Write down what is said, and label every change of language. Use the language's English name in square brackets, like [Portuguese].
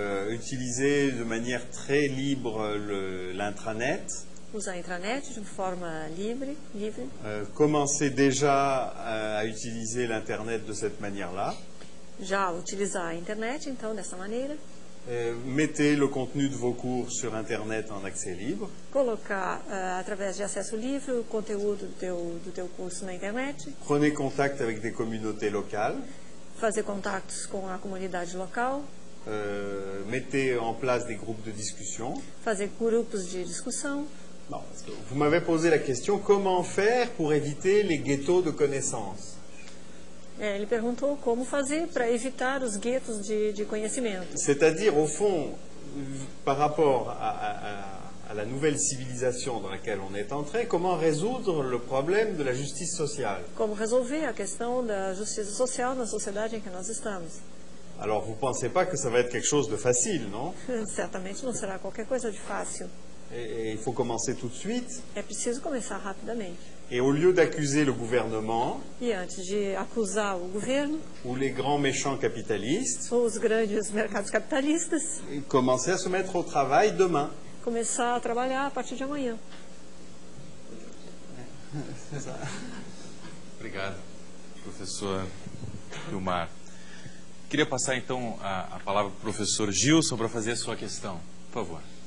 [French] Utiliser de manière très libre l'intranet. [Portuguese] Usar a intranet de forma livre. [French] Commencer déjà à utiliser l'internet de cette manière-là. [Portuguese] Já utilizar a internet, então, dessa maneira. [French] Mettez le contenu de vos cours sur internet en accès libre. [Portuguese] Colocar, através de acesso livre, o conteúdo do teu curso na internet. [French] Prenez contact avec des communautés locales. [Portuguese] Fazer contatos com a comunidade local. [French] Mettez en place des groupes de discussion. [Portuguese] Fazer grupos de discussão. [French] Non, vous m'avez posé la question, comment faire pour éviter les ghettos de connaissances? [Portuguese] Ele perguntou como fazer para evitar os guetos de conhecimento. [French] C'est-à-dire, au fond, par rapport à la nouvelle civilisation dans laquelle on est entré, comment résoudre le problème de la justice sociale? [Portuguese] Como resolver a questão da justiça social na sociedade em que nós estamos? [French] Alors, vous ne pensez pas que ça va être quelque chose de facile, non? [Portuguese] Certamente não será qualquer coisa de fácil. [French] Et il faut commencer tout de suite. [Portuguese] É preciso começar rapidamente. [French] Et au lieu d'accuser le gouvernement, [Portuguese] E antes de acusar o governo, [French] ou les grands méchants capitalistes, [Portuguese] ou os grandes mercados capitalistas, [French] commencer à se mettre au travail demain. [Portuguese] começar a trabalhar a partir de amanhã. Obrigado, professor Vilmar. Queria passar, então, a palavra para o professor Gilson para fazer a sua questão. Por favor.